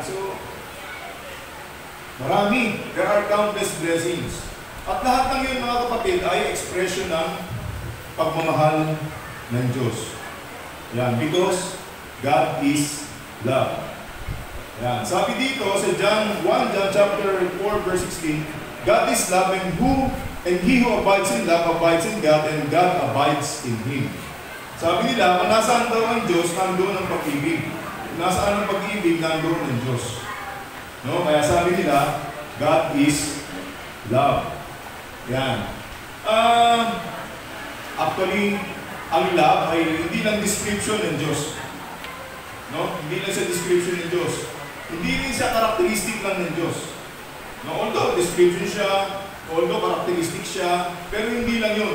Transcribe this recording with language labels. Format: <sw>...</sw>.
<en>So, marami, there are countless blessings.</en> <tl>At lahat ng yun mga kapatid ay expression ng pagmamahal ng Diyos.</tl> <en>Yan, because God is love. Yan, sabi dito sa John chapter 4 verse 16, God is love and he who abides in love abides in God and God abides in him.</en> <tl>Sabi nila, kung nasaan daw ang Diyos, nandoon ang pag-ibig. Kung nasaan ang pag-ibig, nandoon ang Diyos. No? Kaya sabi nila, God is love. Yan. Actually, ang love ay hindi lang description ng Diyos. No? Hindi lang siya description ng Diyos. Hindi rin siya karakteristik lang ng Diyos. No? Although description siya, although karakteristik siya, pero hindi lang yun.</tl>